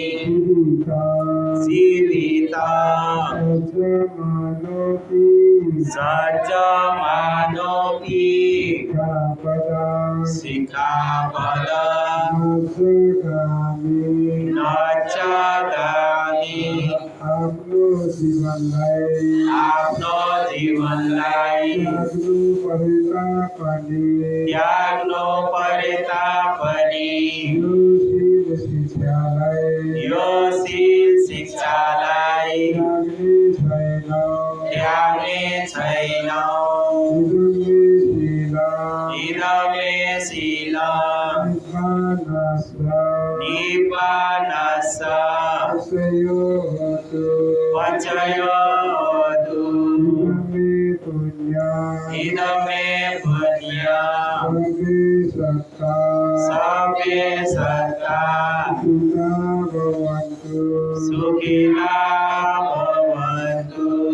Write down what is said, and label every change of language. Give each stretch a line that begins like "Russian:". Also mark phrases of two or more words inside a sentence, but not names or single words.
Pali: जीविता जीविता सज्जमानोऽपि सिक्खापद न च गामि आफ्नो
Nepali: जीवनलाई त्याग्नु परे तापनि यो शील शिक्षालाई त्याग्ने छैन
Pali: इदमे शीलम् निब्बानस्स पचयोतु इदमे पुण्यम् सभ्ये सत्ता सुखिना भवन्तु